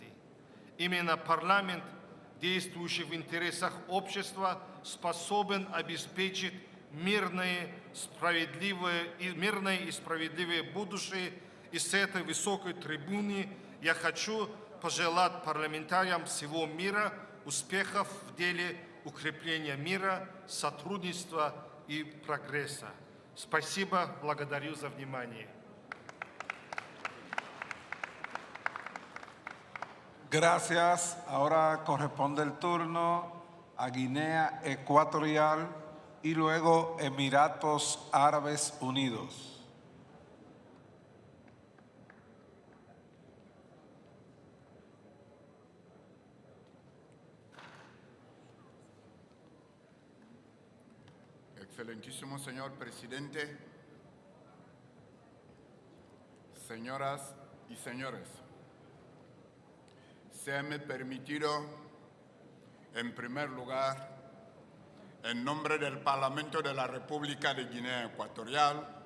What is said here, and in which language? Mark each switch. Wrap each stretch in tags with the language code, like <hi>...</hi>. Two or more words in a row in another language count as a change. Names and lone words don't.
<ru>Именно парламент, действующий в интересах общества, способен обеспечить мирное и справедливое будущее. И с этой высокой трибуны я хочу пожелать парламентариям всего мира успехов в деле укрепления мира, сотрудничества и прогресса. Спасибо, благодарю за внимание.</ru> <es>Gracias. Ahora corresponde el turno a Guinea Ecuatorial y luego Emiratos Árabes Unidos. Excelentísimo señor presidente, señoras y señores, séame permitido, en primer lugar, en nombre del Parlamento de la República de Guinea Ecuatorial,</es>